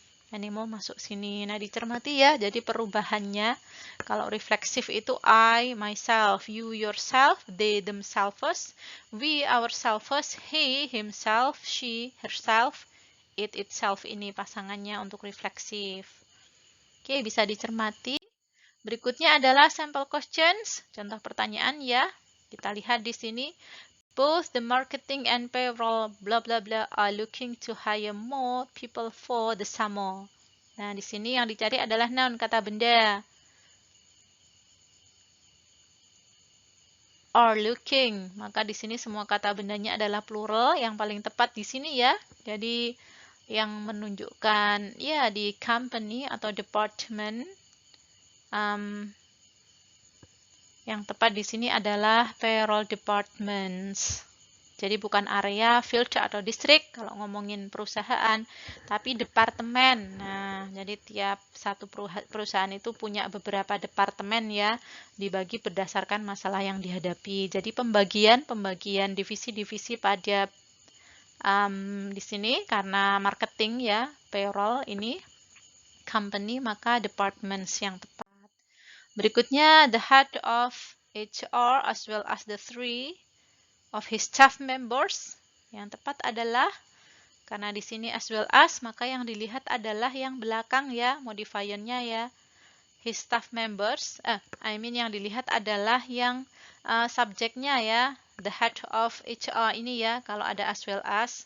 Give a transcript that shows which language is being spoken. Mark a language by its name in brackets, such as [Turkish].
[Indonesian] Animal masuk sini. Nah, dicermati ya. Jadi perubahannya kalau refleksif itu [English] I, myself, you, yourself, they, themselves, we, ourselves, he, himself, she, herself, it, itself [Indonesian] ini pasangannya untuk refleksif. Oke, bisa dicermati. Berikutnya adalah [English] sample questions, [Indonesian] contoh pertanyaan ya. Kita lihat di sini. [English] Both the marketing and payroll blah blah blah are looking to hire more people for the summer. [Indonesian] Nah, di sini yang dicari adalah noun, kata benda. Are looking. Maka di sini semua kata bendanya adalah plural, yang paling tepat di sini ya. Jadi yang menunjukkan ya di company atau department. Yang tepat di sini adalah payroll departments. Jadi bukan area, field, atau distrik kalau ngomongin perusahaan, tapi departemen. Nah, jadi tiap satu perusahaan itu punya beberapa departemen ya, dibagi berdasarkan masalah yang dihadapi. Jadi pembagian divisi-divisi pada di sini karena marketing ya, payroll ini company, maka departments yang tepat. Berikutnya, [English] the head of HR as well as the three of his staff members. [Indonesian] Yang tepat adalah, karena di sini as well as, maka yang dilihat adalah yang belakang ya, modifiernya ya. [English] His staff members, [Indonesian] yang dilihat adalah yang subjeknya ya. [English] The head of HR [Indonesian] ini ya, kalau ada as well as.